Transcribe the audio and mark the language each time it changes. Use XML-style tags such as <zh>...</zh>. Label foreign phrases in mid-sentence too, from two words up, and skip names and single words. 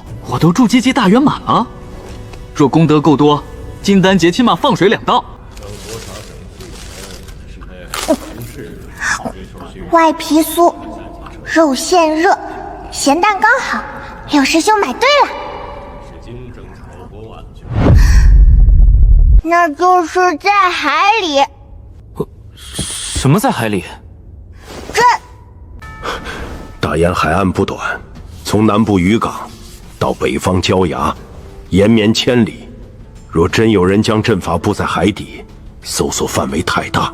<zh>我都築階大圓滿了，若功德夠多，金丹劫起碼放水2道。外皮酥，肉餡熱，鹹蛋剛好。六師兄買對了，那就是在海裡。什麼在海裡？這大燕海岸不短，從南部漁港到北方焦崖，延綿千里。若真有人將陣法布在海底， 搜索範圍太大。</zh>